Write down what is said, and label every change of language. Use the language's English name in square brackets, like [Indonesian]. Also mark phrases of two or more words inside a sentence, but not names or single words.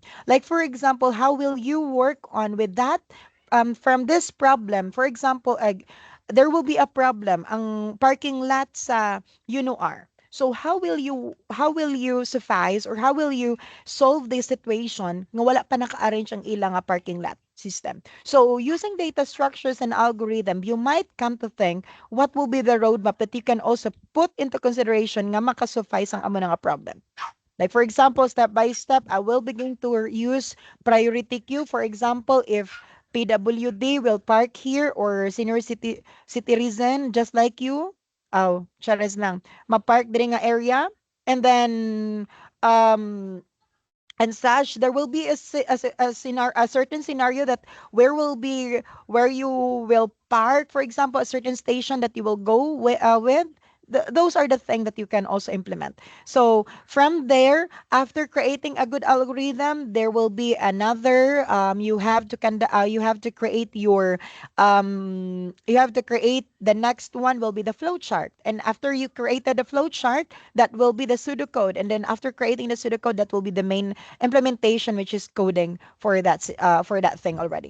[English] Like for example, how will you work on with that from this problem, for example, there will be a problem ang parking lot sa UNOR. So how will you suffice or how will you solve the situation [Hiligaynon] nga wala pa naka-arrange ang ilang nga [English] parking lot system? So using data structures and algorithm, you might come to think what will be the roadmap that you can also put into consideration [Hiligaynon] nga makasuffice ang amo nga problem. [English] Like for example, step by step, I will begin to use priority queue. For example, if PWD will park here or senior citizen just like you, [Hiligaynon] oh, chares lang, ma-park diri nga area, [English] and then um and such there will be a certain scenario that where you will park, for example, a certain station that you will go with. Those are the things that you can also implement. So from there, after creating a good algorithm, there will be another you have to create your you have to create the next one will be the flow chart, and after you created the flow chart, that will be the pseudocode, and then after creating the pseudocode, that will be the main implementation, which is coding for that thing already.